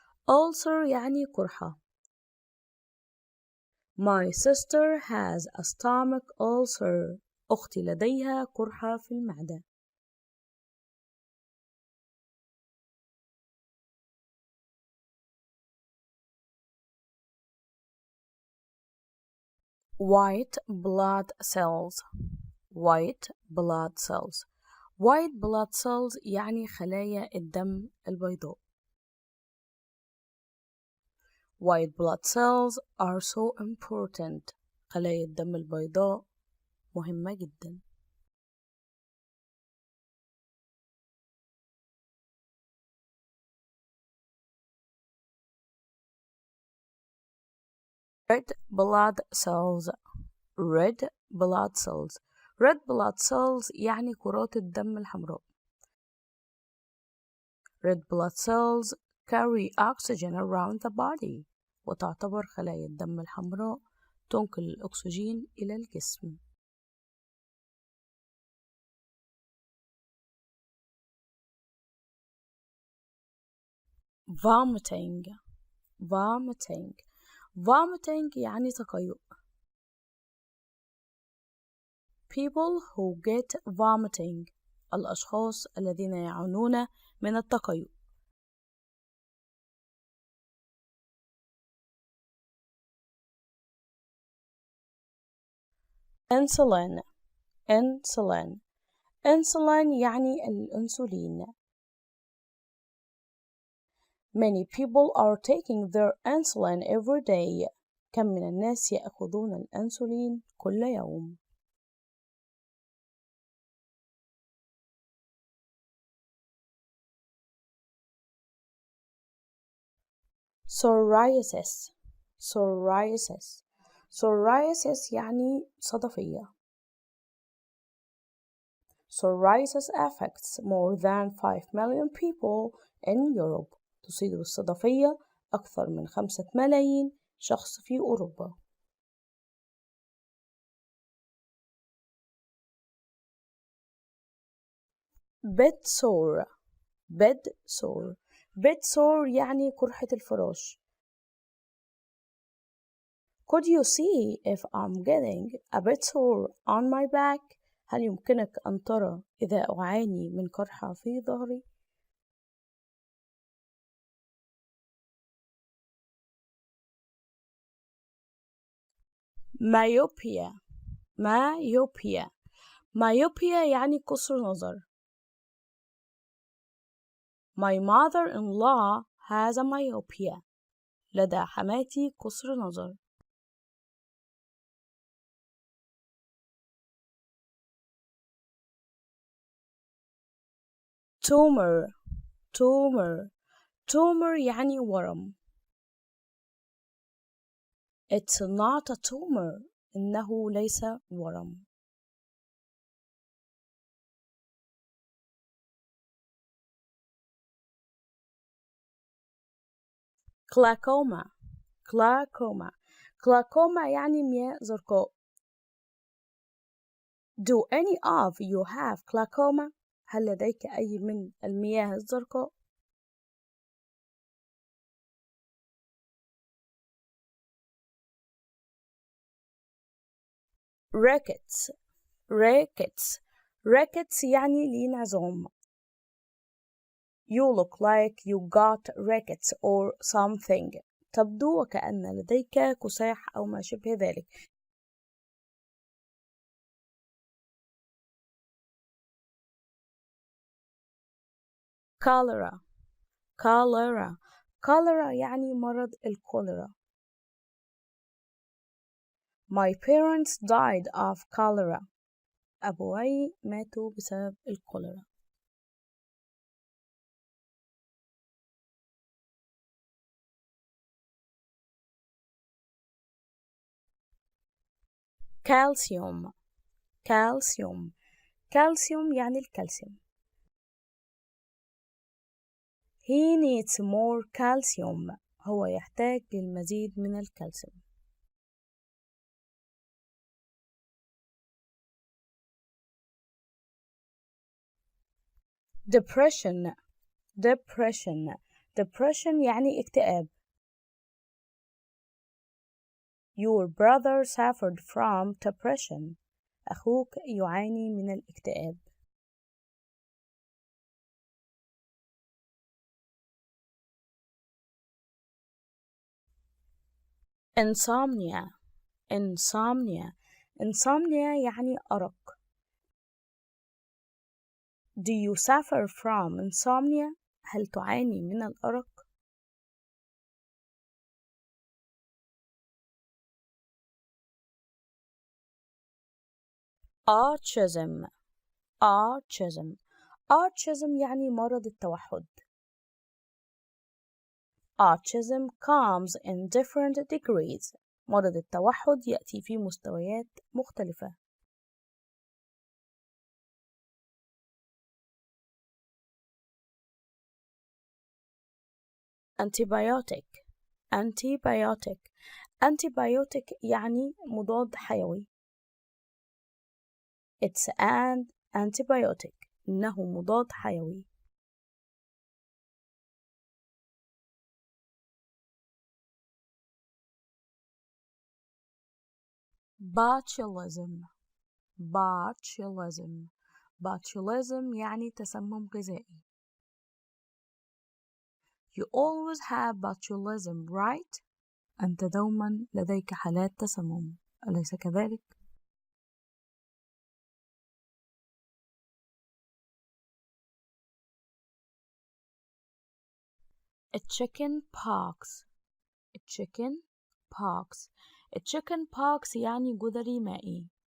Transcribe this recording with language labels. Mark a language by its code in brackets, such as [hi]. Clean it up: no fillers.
[ar] ulcer يعني قرحة. [en] My sister has a stomach ulcer. [ar] أختي لديها قرحة في المعدة. [en] white blood cells. white blood cells. [ar] white blood cells يعني خلايا الدم البيضاء. [en] white blood cells are so important. [ar] خلايا الدم البيضاء مهمة جدا. [en] red blood cells. red blood cells. [ar] red blood cells يعني كرات الدم الحمراء. [en] red blood cells carry oxygen around the body. [ar] وتعتبر خلايا الدم الحمراء تنقل الأكسجين إلى الجسم. [en] vomiting. vomiting. vomiting [ar] يعني تقيؤ. [en] people who get vomiting. [ar] الأشخاص الذين يعانون من التقيؤ. [en] insulin. insulin. [ar] insulin يعني الأنسولين. [en] Many people are taking their insulin every day. [ar] كم من الناس يأخذون الأنسولين كل يوم. [en] psoriasis. psoriasis. psoriasis [ar] يعني صدفية. [en] psoriasis affects more than 5 million people in Europe. [ar] تصيب الصدفية أكثر من 5 ملايين شخص في أوروبا. [en] bedsore. bedsore. [ar] bedsore يعني قرحة الفراش. [en] Could you see if I'm getting a bedsore on my back? [ar] هل يمكنك أن ترى إذا أعاني من قرحة في ظهري؟ myopia. [en] myopia. [ar] myopia يعني قصر نظر. [en] My mother-in-law has a myopia. [ar] لدى حماتي قصر نظر. [en] tumor. tumor. [ar] tumor يعني ورم. [en] It's not a tumor. [ar] إنه ليس ورم. [en] glaucoma. glaucoma. [ar] glaucoma يعني مياه زرقاء. [en] Do any of you have glaucoma? [ar] هل لديك أي من المياه الزرقاء؟ rickets. [en] rickets. [ar] rickets يعني لين عظام. [en] You look like you got rickets or something. [ar] تبدو وكأن لديك كساح أو ما شبه ذلك. [en] cholera. cholera. [ar] cholera يعني مرض الكوليرا. [en] My parents died of cholera. [ar] أبوي ماتوا بسبب الكوليرا. [en] calcium. calcium. [ar] calcium يعني الكالسيوم. [en] He needs more calcium. [ar] هو يحتاج للمزيد من الكالسيوم. [en] depression. depression. depression [ar] يعني اكتئاب. [en] Your brother suffered from depression. [ar] أخوك يعاني من الاكتئاب. [en] insomnia. insomnia. [ar] insomnia يعني أرق. [en] Do you suffer from insomnia? [ar] هل تعاني من الأرق؟ autism. [en] autism. [ar] autism يعني مرض التوحد. [en] Autism comes in different degrees. [ar] مرض التوحد يأتي في مستويات مختلفة. [en] antibiotic antibiotic antibiotic [ar] يعني مضاد حيوي. [en] It's an antibiotic. [ar] إنه مضاد حيوي. [en] botulism botulism botulism [ar] يعني تسمم غذائي. [en] You always have botulism, right? [ar] أنت دوما لديك حالات تسمم، أليس كذلك؟ chicken pox chicken pox chicken pox يعني جدري مائي.